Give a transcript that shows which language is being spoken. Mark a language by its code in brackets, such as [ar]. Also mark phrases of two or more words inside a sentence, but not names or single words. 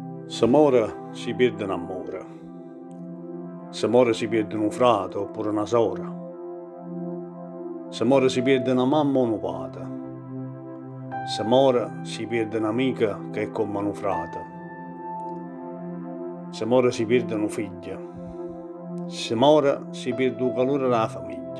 [sc] S'amore si pierde in amore. S'amore si pierde [it] un frate oppure una sora. [sc] S'amore si pierde [it] una mamma o un padre. [sc] S'amore si pierde [it] un'amica che è come un frate. [sc] S'amore si pierde [it] un figlio. [sc] S'amore si pierde [it] il calore della famiglia.